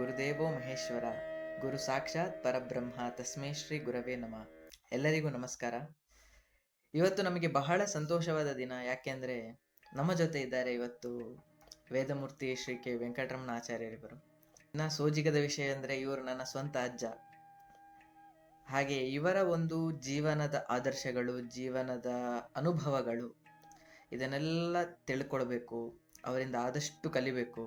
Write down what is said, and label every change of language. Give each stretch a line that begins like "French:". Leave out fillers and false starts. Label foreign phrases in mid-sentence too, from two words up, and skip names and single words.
Sanskrit: ದೇವೋ ಮಹೇಶ್ವರ ಗುರು ಸಾಕ್ಷಾತ್ ಪರಬ್ರಹ್ಮ ತಸ್ಮೈ ಶ್ರೀ ಗುರವೇ ನಮಃ.
Kannada: ಎಲ್ಲರಿಗೂ ನಮಸ್ಕಾರ. ಇವತ್ತು ನಮಗೆ ಬಹಳ ಸಂತೋಷವಾದ ದಿನ. ಯಾಕೆಂದ್ರೆ ನಮ್ಮ ಜೊತೆ ಇದ್ದಾರೆ ಇವತ್ತು ವೇದಮೂರ್ತಿ ಶ್ರೀ ಕೆ ವೆಂಕಟರಮಣ ಆಚಾರ್ಯರಿವರು. ಇನ್ನ ಸೋಜಿಗದ ವಿಷಯ ಅಂದ್ರೆ ಇವರು ನನ್ನ ಸ್ವಂತ ಅಜ್ಜ. ಹಾಗೆ ಇವರ ಒಂದು ಜೀವನದ ಆದರ್ಶಗಳು, ಜೀವನದ ಅನುಭವಗಳು, ಇದನ್ನೆಲ್ಲ ತಿಳ್ಕೊಳ್ಬೇಕು, ಅವರಿಂದ ಆದಷ್ಟು ಕಲಿಬೇಕು.